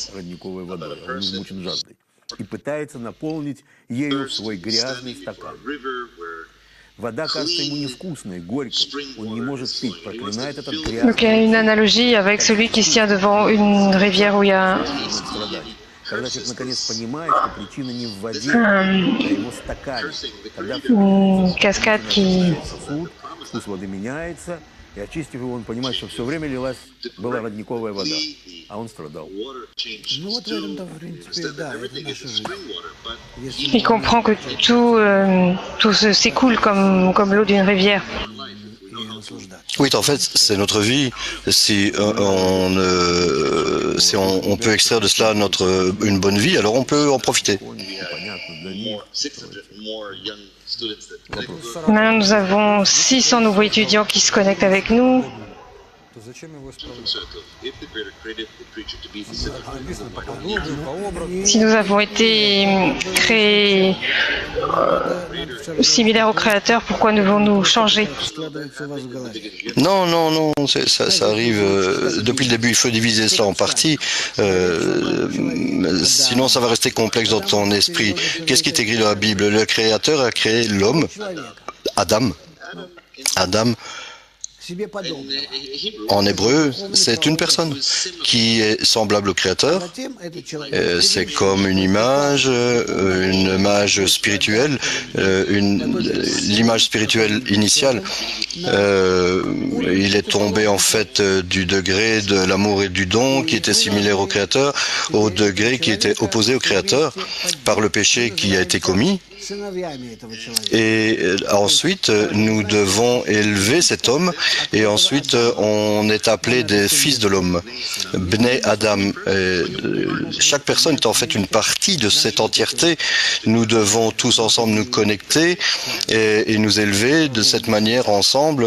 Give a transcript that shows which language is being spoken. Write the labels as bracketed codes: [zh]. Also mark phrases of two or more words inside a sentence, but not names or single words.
[fr] Donc il y a une analogie avec celui qui se tient devant une rivière où il y a une cascade qui [ru] И очистив его, он понимает, что все время была родниковая вода, а он страдал. Ну вот в этом-то, в принципе, да, это наша жизнь. Если [fr] Il comprend que tout s'écoule comme l'eau d'une rivière. [ru] и наслаждаться. [fr] Oui, en fait, c'est notre vie. Si on peut extraire de cela une bonne vie, alors on peut en profiter. [ru] Понятно для них. [fr] Maintenant, nous avons 600 nouveaux étudiants qui se connectent avec nous. [ru] То зачем его исправлять? Написано по подобию, по образу. [fr] Si nous avons été créés similaires au Créateur, pourquoi devons-nous changer? [ru] Складывается у вас в голове. [fr] Non, non, non, ça arrive depuis le début. Il faut diviser cela en parties. Sinon, ça va rester complexe dans ton esprit. Qu'est-ce qui est écrit dans la Bible? Le Créateur a créé l'homme, Adam. Adam, [ru] Себе подобного. [fr] en hébreu, c'est une personne qui est semblable au Créateur. [ru] Затем этот человек. [fr] C'est comme une image spirituelle, l'image spirituelle initiale. Il est tombé en fait du degré de l'amour et du don qui était similaire au Créateur, au degré qui était opposé au Créateur par le péché qui a été commis. [ru] Сыновьями этого человека. [fr] Et ensuite, nous devons élever cet homme, et ensuite, on est appelé des fils de l'homme. [he] Bnei Adam. [fr] Chaque personne est en fait une partie de cette entièreté. Nous devons tous ensemble nous connecter et nous élever de cette manière ensemble.